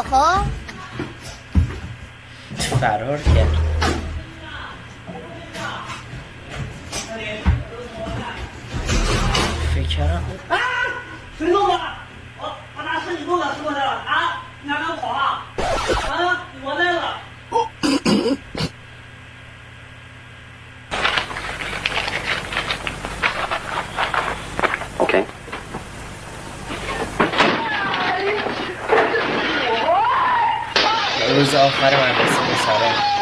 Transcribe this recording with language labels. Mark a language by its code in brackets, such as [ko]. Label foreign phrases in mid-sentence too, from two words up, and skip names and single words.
[fa] فرار کرد. نوکرم [zh] 谁弄的？我拿是你弄的，是不是？啊，你还敢跑啊？啊，我来了。 [en] Okay. [fa] روز آخر مدرسه پسرا.